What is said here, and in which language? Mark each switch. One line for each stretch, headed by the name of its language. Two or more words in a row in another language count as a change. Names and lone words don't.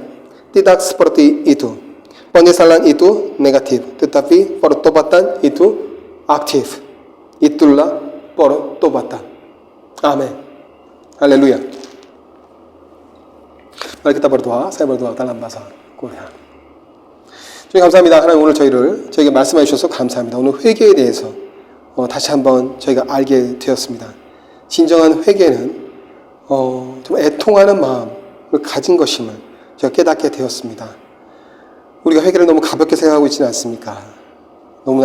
Indonesian: Tidak seperti itu. Penyesalan itu negatif, tetapi pertobatan itu aktif. Itulah pertobatan. Amin. Haleluya. Mari kita berdoa. Saya berdoa dalam bahasa Korea.
Korean: 주님 감사합니다. 하나님 오늘 저에게 말씀해 주셔서 감사합니다. 오늘 회개에 대해서 다시 한번 저희가 알게 되었습니다. 진정한 회개는 좀 애통하는 마음을 가진 것임을 제가 깨닫게 되었습니다. 우리가 회개를 너무 가볍게 생각하고 있지는 않습니까?